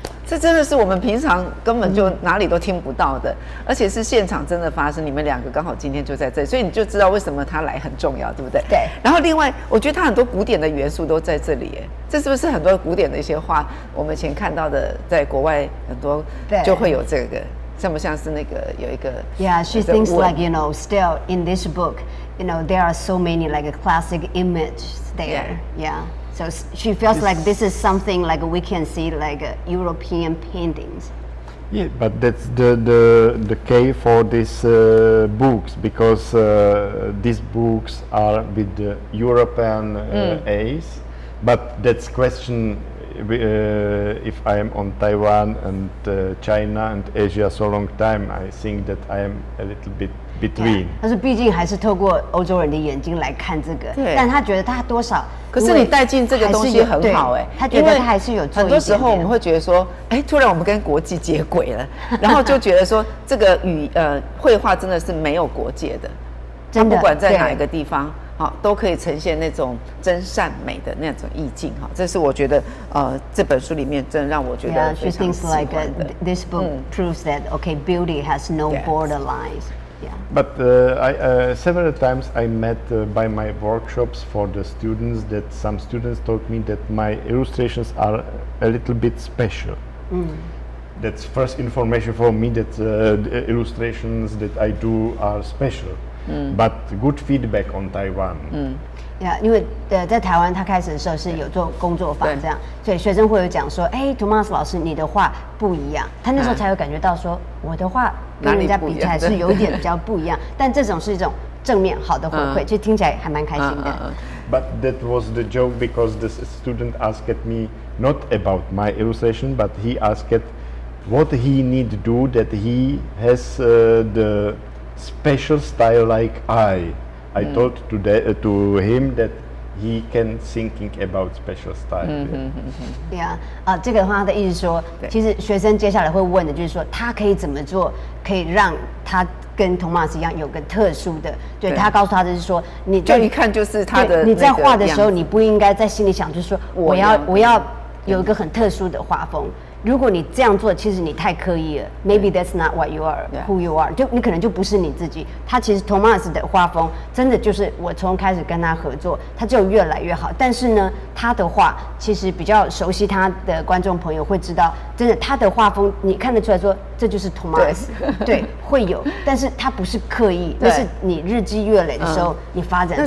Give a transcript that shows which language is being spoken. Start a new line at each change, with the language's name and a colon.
Chinese: 这真的是我们平常根本就哪里都听不到的，而且是现场真的发生。你们2个刚好今天就在这里，所以你就知道为什么他来很重要，对不对？对。然后另外，我觉得他很多古典的元素都在这里，这是不是很多古典的一些画，我们以前看到的，在国外很多就会有这个，像不像是那个有一个
English: ？Yeah, she thinks like still in this book, there are so many like a classic images there. Yeah. So she feels like this is something like we can see like European paintings. Yeah, but that's the key for these books, because these books are with the European A's. But that's question if I am on Taiwan and China and Asia so long time. I think that I am a little bit between.
Chinese: 他说，毕竟还是透过欧洲人的眼睛来看这个，但他觉得他多少，可是你带进这个东西很好他觉得他还是有做一点点。很多时候我们会觉得说，突然我们跟国际接轨了，然后就觉得说，这个绘画真的是没有国界的，真的，不管在哪一个地方。都可以呈现那种真善美的那种意境哈，这是我觉得这本书里面真的让我觉得非常喜欢的。
English: Yeah, she thinks like this book proves that beauty has no borderlines. Yeah. But several times I met by my workshops for the students that some students told me that my illustrations are a little bit special. That's first information for me that the illustrations that I do are special. But good feedback on Taiwan.
Chinese: Yeah, 因为在台湾他开始的时候是有做工作坊这样，所以学生会有讲说，Thomas 老师你的画不一样，他那时候才有感觉到说我的画跟人家比起来是有点比较不一样，但这种是一种正面好的回馈，就听起来还蛮开心的。
English: But that was the joke because the student asked me not about my illustration, but he asked what he need to do that he has the special style like I told to him that he can thinking about special style.
Chinese: Yeah, 这个的话，他的意思说，其实学生接下来会问的就是说，他可以怎么做，可以让他跟Thomas一样有个特殊的。对，他告诉他的是说，你就一看就是他的。你在画的时候，你不应该在心里想，就是说我要有一个很特殊的画风。如果你这样做，其实你太刻意了。
English: Maybe that's not what you are, who you are。
Chinese: 就你可能就不是你自己。他其实 Thomas 的画风真的就是我从开始跟他合作，他就越来越好。但是呢，他的画其实比较熟悉他的观众朋友会知道，真的他的画风你看得出来说这就是 Thomas。对，会有，但是他不是刻意，那是你日积月累的时候你发展出来的。